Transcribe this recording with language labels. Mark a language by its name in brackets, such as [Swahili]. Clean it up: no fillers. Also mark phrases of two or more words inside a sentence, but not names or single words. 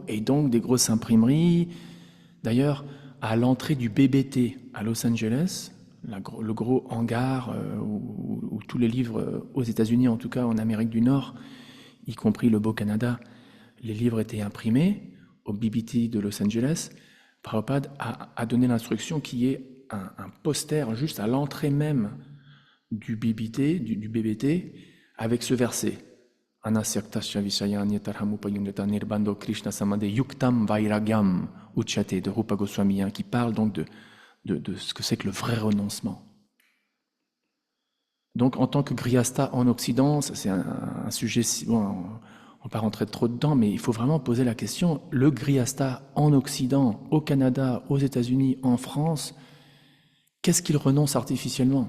[French] Et donc, des grosses imprimeries. D'ailleurs, à l'entrée du BBT à Los Angeles, le gros hangar où tous les livres, aux États-Unis, en tout cas en Amérique du Nord, y compris le Beau-Canada, les livres étaient imprimés au BBT de Los Angeles. Prabhupada a donné l'instruction qu'il y ait un poster juste à l'entrée même du BBT, du BBT, avec ce verset. [Sanskrit] अनासक्तस्य विषयान् यथार्हमुपयुञ्जतः निर्बन्धः कृष्ण सम्बन्धे युक्तं वैराग्यम् उच्यते de Rupa Goswami, [French] qui parle donc de ce que c'est que le vrai renoncement. Donc, en tant que Grihastha en Occident, c'est un sujet, bon, on ne va pas rentrer trop dedans, mais il faut vraiment poser la question, le Grihastha en Occident, au Canada, aux États-Unis, en France, qu'est-ce qu'il renonce artificiellement?